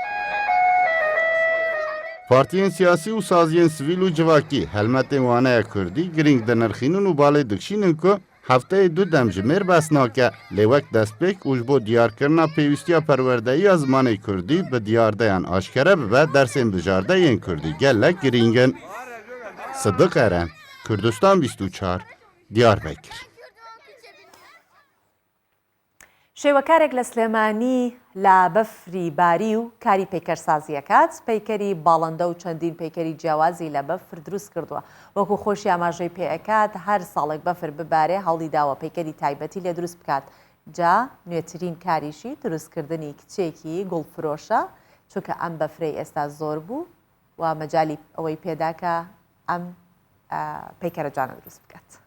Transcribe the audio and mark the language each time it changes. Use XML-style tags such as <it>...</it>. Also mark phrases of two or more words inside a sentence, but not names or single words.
<ku>Partiyên siyasî û saziyên sivîl û civakî helmetên wane ya Kurdî giring dinirxînin û balê dikşînin ku hefteyê du dem ji mêr bes nake lê wek destpêk û ji bo diyarkirina pêwîstiya perwerdeyiya zimanê Kurdî bi diyardeyan aşkere bibe dersên bijardeyên Kurdî gelek giringin. Sıdık Eren, Kurdistan 24, Diyarbekir.</ku> <ckb>شێوەکارێک لە سلێمانی لە بەفری باری و کاری پەیکەرسازی ئەکات پەیکەری باڵندە و چەندین پەیکەری جیاوازی لە بەفر دروست کردووە وەکو خۆشی ئاماژەی پێ ئەکات هەر ساڵێک بەفر ببارێ هەوڵی داوە پەیکەری تایبەتی لێ دروست بکات جا نوێترین کاریشی دروستکردنی کچێکی گوڵفرۆشە چونکە ئەم بەفرەی ئێستا زۆر بوو و مەجالی ئەوەی پێداکە ئەم پەیکەرە جانە دروست بکات.</ckb>